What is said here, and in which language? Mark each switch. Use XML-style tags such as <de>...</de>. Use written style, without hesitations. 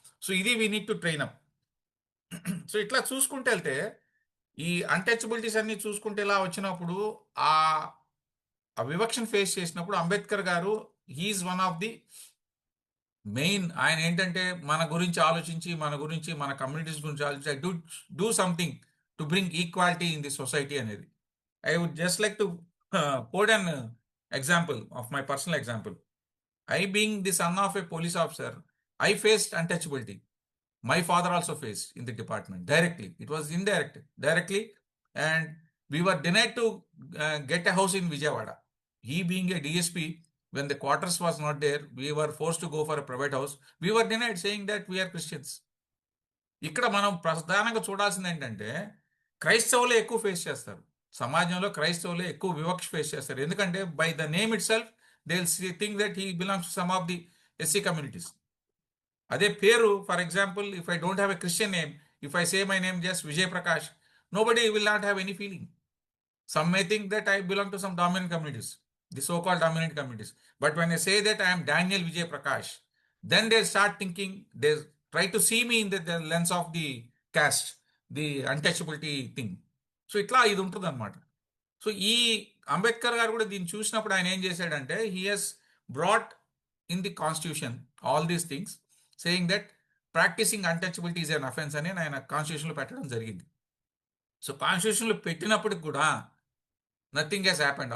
<te>So ఇది</te> <en>We need to train up.</en> <te>So ఇట్లా చూసుకుంటే వెళ్తే ఈ అన్టచబిలిటీస్ అన్ని చూసుకుంటే ఇలా వచ్చినప్పుడు ఆ వివక్షను ఫేస్ చేసినప్పుడు అంబేద్కర్ గారు</te> <en>He is one of the main.</en> <te>ఆయన ఏంటంటే మన గురించి ఆలోచించి మన కమ్యూనిటీస్ గురించి ఆలోచించి</te> <en>do something to bring equality in the society</en> <te>అనేది.</te> <en>I would just like to quote an example of my personal example. I being the son of a police officer, I faced untouchability. My father also faced in the department directly. It was directly, and we were denied to get a house in Vijayawada. He being a DSP, when the quarters was not there, we were forced to go for a private house. We were denied, saying that we are Christians.</en> <te>ఇక్కడ మనం ప్రధానంగా చూడాల్సింది ఏంటంటే క్రైస్తవులే ఎక్కువ face చేస్తారు. సమాజంలో క్రైస్తవులే ఎక్కువ వివక్ష ఫేస్ చేస్తారు.</te> <en>ఎందుకంటే by the name itself they'll think that he belongs to some of the SC communities.</en> <te>Ade peru,</te> <en>for example, if I don't have a Christian name, if I say my name just Vijay Prakash, nobody will not have any feeling. Some may think that I belong to some dominant communities, the so-called dominant communities. But when I say that I am Daniel Vijay Prakash, then they start thinking, they try to see me in the lens of the caste, the untouchability thing.</en> <te>So itla idu untundi annamata. So ఈ అంబేద్కర్ గారు కూడా దీన్ని చూసినప్పుడు ఆయన ఏం చేశాడంటే</te> <en>he has brought in the constitution all these things, saying that practising untouchability is an offence</en> <te>అని ఆయన కాన్స్టిట్యూషన్లో పెట్టడం జరిగింది. సో కాన్స్టిట్యూషన్లో పెట్టినప్పటికి కూడా</te> <en>Nothing has happened.</en>